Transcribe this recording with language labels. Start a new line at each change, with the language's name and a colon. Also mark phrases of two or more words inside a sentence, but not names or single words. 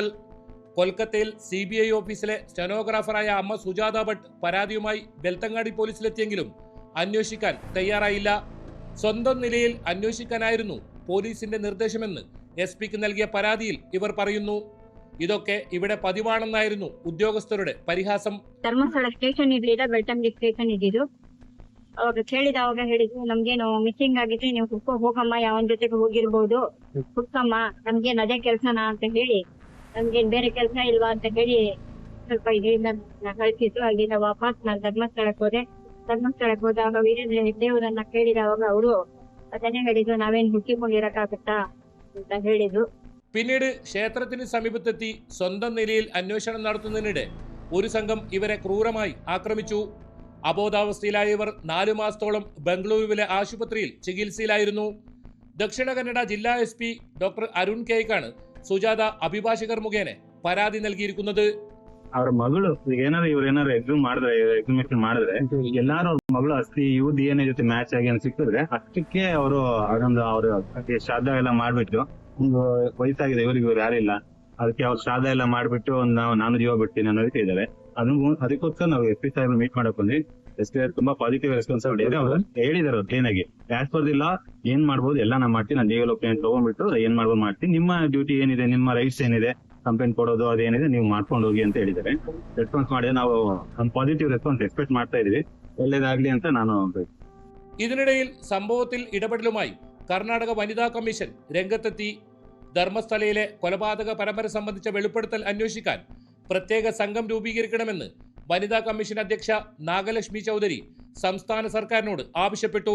Malayalam: കൊൽക്കത്തയിൽ CBI ഓഫീസിലെ സ്റ്റെനോഗ്രാഫറായ അമ്മ സുജാത ഭട്ട് പരാതിയുമായി ബെൽത്തങ്ങാടി പോലീസിലെത്തിയെങ്കിലും അന്വേഷിക്കാൻ തയ്യാറായില്ല. സ്വന്തം നിലയിൽ അന്വേഷിക്കാനായിരുന്നു പോലീസിന്റെ നിർദ്ദേശമെന്ന് SP-ക്ക് നൽകിയ പരാതിയിൽ ഇവർ പറയുന്നു. ഇതൊക്കെ ഇവിടെ പതിവാണെന്നായിരുന്നു ഉദ്യോഗസ്ഥരുടെ ಪರಿಹಾಸಂ.
Kannada: ಧರ್ಮಸ್ಥಳ ಸ್ಟೇಷನ್ ಇರ್ಲಿಲ್ಲ, ಬೆಳ್ತಂಗಡಿ ಸ್ಟೇಷನ್ ಇದ್ದಿದ್ದು. ಅವಾಗ ಕೇಳಿದವಾಗ ಹೇಳಿದ್ರು, ನಮ್ಗೇನು ಮಿಸ್ಸಿಂಗ್ ಆಗಿದ್ರೆ ನೀವು ಹುಡ್ಕೊ ಹೋಗಮ್ಮ, ಯಾವನ್ ಜೊತೆಗೆ ಹೋಗಿರ್ಬೋದು, ಹುಡ್ಕಮ್ಮ, ನಮ್ಗೇನ್ ಅದೇ ಕೆಲ್ಸನಾ ಅಂತ ಹೇಳಿ, ನಮ್ಗೇನ್ ಬೇರೆ ಕೆಲಸ ಇಲ್ವಾ ಅಂತ ಹೇಳಿ ಸ್ವಲ್ಪ ಇದರಿಂದ ಕಳಿಸಿದ್ರು. ಅಲ್ಲಿಂದ ವಾಪಸ್ ನಾನು ಧರ್ಮಸ್ಥಳಕ್ಕೆ ಹೋದೆ. ಧರ್ಮಸ್ಥಳಕ್ಕೆ ಹೋದಾಗ ವೀರೇಂದ್ರ ಹೆಗ್ಡೆಯವರನ್ನ ಕೇಳಿದವಾಗ ಅವರು ಅದನ್ನೇ ಹೇಳಿದ್ರು, ನಾವೇನ್ ಹುಡುಕಿಕೊಂಡಿರಕ್ಕಾಗತ್ತಾ ಅಂತ ಹೇಳಿದ್ರು.
Malayalam: പിന്നീട് ക്ഷേത്രത്തിന് സമീപത്തെത്തി സ്വന്തം നിലയിൽ അന്വേഷണം നടത്തുന്നതിനിടെ ഒരു സംഘം ഇവരെ ക്രൂരമായി ആക്രമിച്ചു. അബോധാവസ്ഥയിലായ ഇവർ 4 മാസത്തോളം ബംഗളൂരുവിലെ ആശുപത്രിയിൽ ചികിത്സയിലായിരുന്നു. ദക്ഷിണ കന്നഡ ജില്ലാ SP ഡോക്ടർ അരുൺ കേയ്ക്കാണ് സുജാത അഭിഭാഷകർ മുഖേന പരാതി നൽകിയിരിക്കുന്നത്.
Kannada: ಅವ್ರ ಮಗಳು ಏನಾದ್ರು ಇವ್ರೇನಾದ್ರು ಎಕ್ಸಿಮಿಷನ್ ಮಾಡಿದ್ರೆ ಎಲ್ಲಾರು ಅವ್ರ ಮಗಳು ಅಸ್ತಿ ಇವ್ DNA ಜೊತೆ ಮ್ಯಾಚ್ ಆಗಿ ಸಿಕ್ಕಿದ್ರೆ ಅಷ್ಟಕ್ಕೆ ಅವರು ಅದೊಂದು ಅವ್ರು ಶ್ರಾದ್ದ ಎಲ್ಲ ಮಾಡ್ಬಿಟ್ಟು, ಒಂದು ವಯಸ್ಸಾಗಿದೆ ಇವ್ರಿಗೆ, ಇವ್ರು ಯಾರಿಲ್ಲ, ಅದಕ್ಕೆ ಅವ್ರು ಶ್ರಾದ್ದ ಎಲ್ಲ ಮಾಡ್ಬಿಟ್ಟು ನಾನು ಜೀವ ಬಿಡ್ತೀನಿ ಅನ್ನೋ ರೀತಿ ಇದ್ದಾರೆ. ಅದಕ್ಕೋಸ್ಕರ ನಾವು SP ಸಾಹೇಬ್ ಮೀಟ್ ಮಾಡಕ್ ಬಂದ್ವಿ. SP ತುಂಬಾ
English: positive responsibility
Kannada: ಅವರು ಹೇಳಿದಾರೆ ಕ್ಲೀನ್ ಆಗಿ.
English: as per the law
Kannada: ಏನ್ ಮಾಡ್ಬೋದು ಎಲ್ಲ ನಾನು ಮಾಡ್ತೀನಿ, ನಾನು
English: legal opinion
Kannada: ತಗೊಂಡ್ಬಿಟ್ಟು ಏನ್ ಮಾಡ್ಬೋದು ಮಾಡ್ತೀನಿ, ನಿಮ್ಮ ಡ್ಯೂಟಿ ಏನಿದೆ, ನಿಮ್ಮ ರೈಟ್ಸ್ ಏನಿದೆ, ಕಂಪ್ಲೇಂಟ್ ಕೊಡೋದು ಅದೇನಿದೆ ನೀವು ಮಾಡ್ಕೊಂಡು ಹೋಗಿ ಅಂತ ಹೇಳಿದ್ದಾರೆ. ರೆಸ್ಪಾನ್ಸ್ ಮಾಡಿದ್ರೆ ನಾವು ಒಂದು
English: positive response expect
Kannada: ಮಾಡ್ತಾ ಇದೀವಿ. ಒಳ್ಳೇದಾಗ್ಲಿ ಅಂತ ನಾನು.
Malayalam: ഇതിനിടയിൽ സംഭവത്തിൽ ഇടപെടലുമായി കർണാടക വനിതാ കമ്മീഷൻ രംഗത്തെത്തി. ധർമ്മസ്ഥലയിലെ കൊലപാതക പരമ്പര സംബന്ധിച്ച വെളിപ്പെടുത്തൽ അന്വേഷിക്കാൻ പ്രത്യേക സംഘം രൂപീകരിക്കണമെന്ന് വനിതാ കമ്മീഷൻ അധ്യക്ഷ നാഗലക്ഷ്മി ചൗധരി സംസ്ഥാന സർക്കാരിനോട് ആവശ്യപ്പെട്ടു.